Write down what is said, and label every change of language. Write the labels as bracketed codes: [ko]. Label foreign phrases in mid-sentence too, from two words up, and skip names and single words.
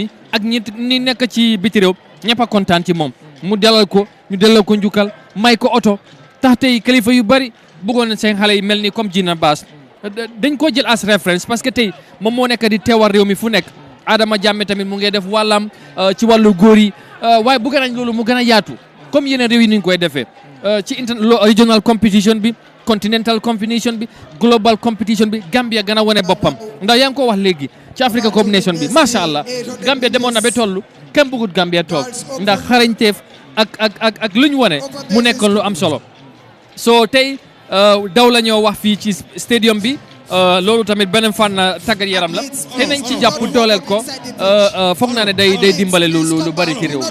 [wo] mi ak ñi nekk ci biti réew ñëpp a kontaan ci moom mu dalal ko ñu dalal ko njukkal may ko oto tax tey kilifa yu bari bëggoon seen xale yi mel ni comme Gina Bass dañ koo jël as référence [fr] parce que [wo] tey moom moo nekk di teewal réew mi fu nekk Adama Jammeh tamit mu ngi def wàllam ci wàllu góor yi waaye bëgg nañ loolu mu gën a yaatu comme yeneen réew yi ni ñu koy defee ci [en] regional competition [wo] bi [en] continental competition [wo] bi [en] global competition [wo] bi Gambia gën a wane boppam ndax yaa ngi ko wax léegi ci Africa Cup Nation bi [ar] ما شاء الله [wo] Gambia demoon na ba toll kenn bëggut Gambia toog ndax xarañteef ak lu ñu wane mu nekkoon lu am solo so tey daw la ñoo wax fii ci stadium bi loolu tamit beneen fànn tàggat yaram la te nañ ci jàpp dooleel ko foog naa ne day dimbale lu bari ci réew